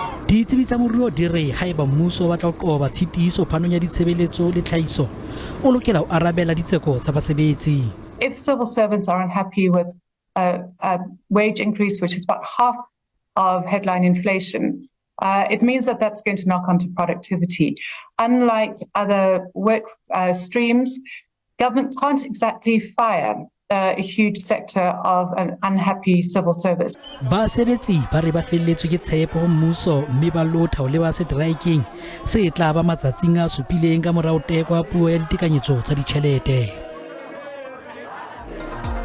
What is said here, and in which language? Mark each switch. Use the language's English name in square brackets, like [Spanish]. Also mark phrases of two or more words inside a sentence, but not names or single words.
[Southern Sotho] Ditsebi tsa moruo di re haeba mmuso wa tla qoba tshitiso phanong ya ditshebeletso le tlhaiso o lokela ho arabela ditseko tsa basebetsi. [English] If civil servants are unhappy with a wage increase which is about half of headline inflation, it means that that's going to knock onto productivity. Unlike other work streams, government can't exactly fire a huge sector of an unhappy civil service. [Southern Sotho] Basebetsi ba re ba felletswe ke tshepo ho mmuso mme ba lotha ho leba strikeng se tla ba matsatsing a supileng ka morao tekwa puo ya ditekanyetso tsa ditjhelete.